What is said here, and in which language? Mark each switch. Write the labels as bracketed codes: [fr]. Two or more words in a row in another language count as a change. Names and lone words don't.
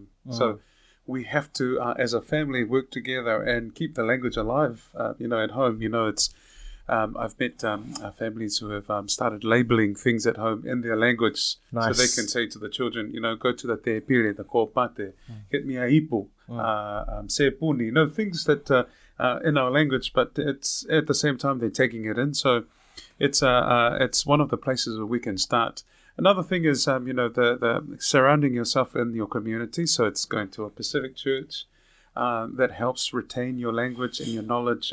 [en] So we have to, as a family, work together and keep the language alive, at home. It's I've met families who have started labeling things at home in their language. Nice. So they can say to the children, go to the [mi] te pire, [en] the kōpate, get me a ipu, [sm] se puni, [en] things that in our language, but it's at the same time they're taking it in. So it's one of the places where we can start. Another thing is, the surrounding yourself in your community. So it's going to a Pacific church that helps retain your language and your knowledge.